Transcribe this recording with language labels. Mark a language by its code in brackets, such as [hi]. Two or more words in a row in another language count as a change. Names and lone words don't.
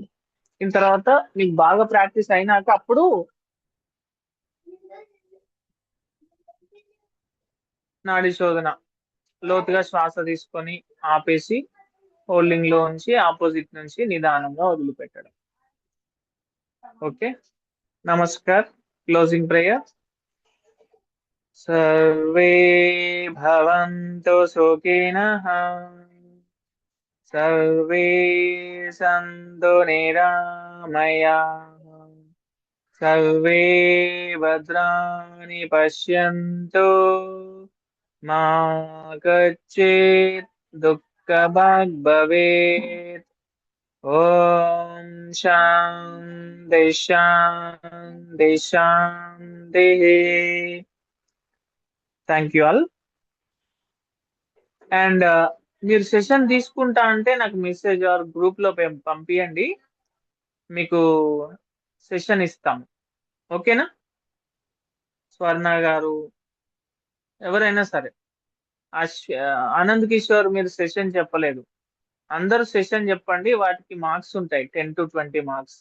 [te] దీని తర్వాత మీకు బాగా ప్రాక్టీస్ అయినాక అప్పుడు నాడీ శోధన లోతుగా శ్వాస తీసుకొని ఆపేసి హోల్డింగ్ లో ఉంచి ఆపోజిట్ నుంచి నిదానంగా వదిలిపెట్టడం. [en] Okay, namaskar. Closing prayer. [sa] सर्वे भवन्तु सुखिनः सर्वे सन्तु निरामयाः सर्वे भद्राणि पश्यन्तु मा कश्चित् दुःखभाग् भवेत् ॐ शान्ति शान्ति शान्तिः [en] thank you all. [te] అండ్ మీరు సెషన్ తీసుకుంటా అంటే నాకు [en] message or group [te] లో పంపియండి, మీకు సెషన్ ఇస్తాం. ఓకేనా? స్వర్ణ గారు ఎవరైనా సరే, ఆనంద్ కిషోర్ మీరు సెషన్ చెప్పలేదు, అందరూ సెషన్ చెప్పండి, వాటికి మార్క్స్ ఉంటాయి [en] 10 to 20 marks.